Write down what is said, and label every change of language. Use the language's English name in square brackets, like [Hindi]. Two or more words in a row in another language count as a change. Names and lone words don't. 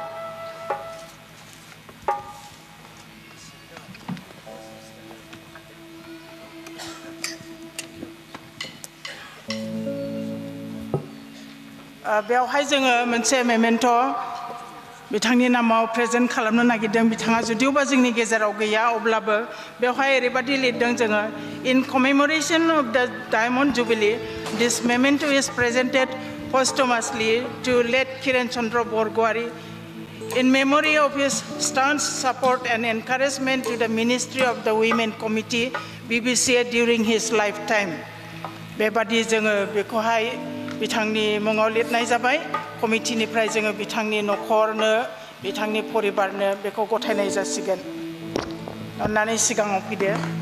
[Bodo] बेवहाय जोङो मोनसे मेमेन्ट' बिथांनि नामाव प्रेजेन्ट खालामनो नागिरदों बिथाङा जुदियोबा जोंनि गेजेराव गैया अब्लाबो बेवहाय ओरैबादि लिरदों जोङो [English] in commemoration of the diamond jubilee this memento is presented posthumously to late Kiren Chandra Borg'wari in memory of his staunch support and encouragement to the Ministry of the Women Committee BBCA during his lifetime [Bodo] बेबादि जोङो बेखौहाय बिथांनि मुङाव लिरनाय जाबाय कमिटिनिफ्राय जोङो बिथांनि न'खरनो बिथांनि परिबारनो बेखौ गथायनाय जासिगोन अन्नानै सिगाङाव फैदो